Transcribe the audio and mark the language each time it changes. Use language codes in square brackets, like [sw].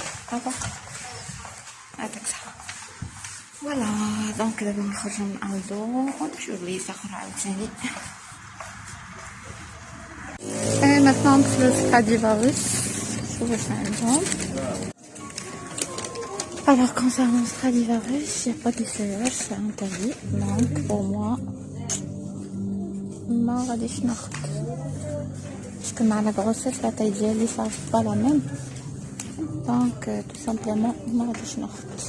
[ar] هذا هذاك صح. فوالا دونك دابا نخرجو من الدو ونمشيو لبلايص اخرى عاوتاني. maintenant ندخلو لستراديفاريوس شوفو شنو عندهم. [fr] Alors concernant Stradivarius, il n'y a pas de serrage, c'est interdit. Donc pour moi, [ar] ما غاديش ناخد. [fr] Parce que مع la grossesse, la taille ديالي ça pas la même. Donc tout simplement, [ar] ما غاديش ناخد.